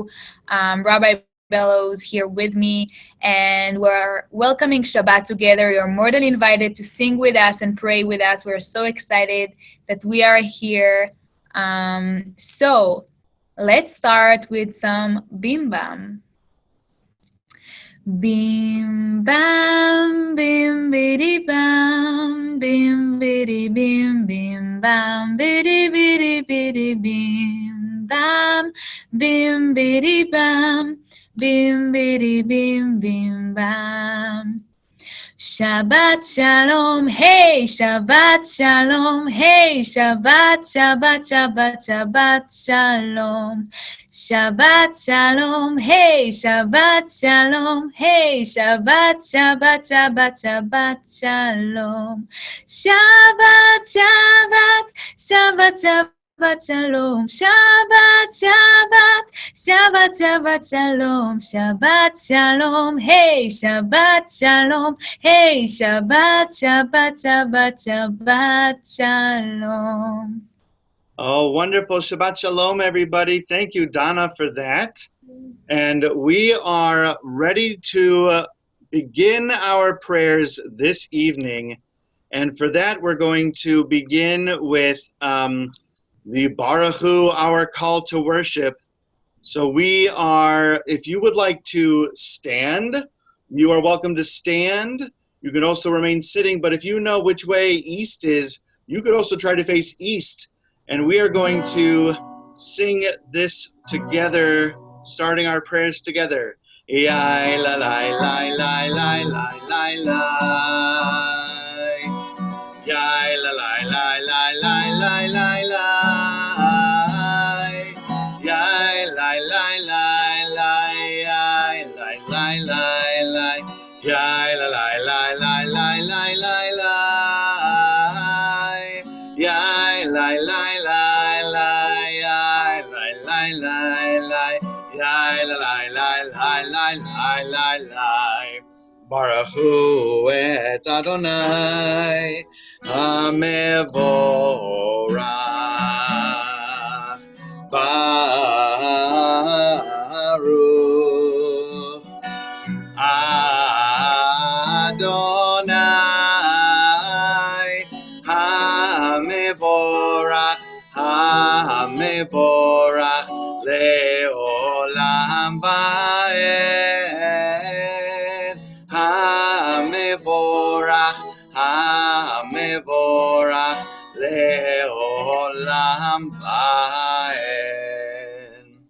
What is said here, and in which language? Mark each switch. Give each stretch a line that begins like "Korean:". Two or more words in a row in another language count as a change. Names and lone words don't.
English: Rabbi Bellows here with me, and we're welcoming Shabbat together. You're more than invited to sing with us and pray with us. We're so excited that we are here. So let's start with some Bim Bam. Bim bam, bim bidi bam, bim bidi bim bim bam, bidi bidi bidi bim bam, bim bidi bam, bim bidi bim bim bam.
Hebrew: שבת שלום, היי, שבת שלום, היי, שבת, שבת, שבת, שבת שלום. שבת שלום, היי, שבת שלום, היי, שבת, שבת, שבת, שבת שלום. שבת, שבת, שבת, שבת שלום, שבת, שבת, שבת, שבת שלום, שבת שלום, היי, שבת שלום, היי, שבת, שבת, שבת, שבת שלום.
English: Oh, wonderful.
Hebrew: שבת שלום,
English: everybody. Thank you, Donna, for that. And we are ready to begin our prayers this evening. And for that, we're going to begin with the
Hebrew: ברוך הוא,
English: our call to worship. So we are, if you would like to stand, you are welcome to stand. You can also remain sitting, but if you know which way east is, you could also try to face east. And we are going to sing this together, starting our prayers together. Yai la la la la la la la la. Yai la la la la la la la la. Yai la la la la yai la la la la. Yai la la la la la la la la. Yai la la la la yai la la la la. Yai la la la la la la la.
Hebrew: ברוך הוא את אדני המבורך ברוך אדני המבורך המבורך לעולם ועד המבורך המבורך לעולם ועד.